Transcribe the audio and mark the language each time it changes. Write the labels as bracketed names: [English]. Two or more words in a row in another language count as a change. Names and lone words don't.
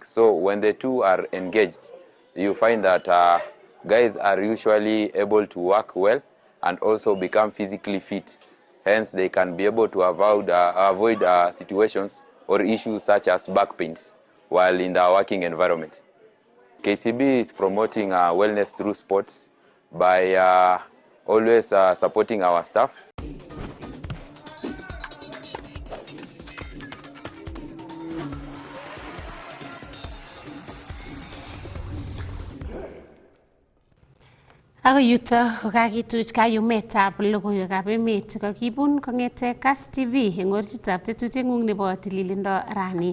[English] So when the two are engaged, you find that guys are usually able to work well and also become physically fit. Hence, they can be able to avoid situations or issues such as back pains while in the working environment. KCB is promoting wellness through sports by always supporting our staff. [Kalenjin] Ako yuto kokakituch kayumetab logoiwekab emet chekakibun kong'ete Kass TV eng oritab tetutieng'ung nebo tililindo rani.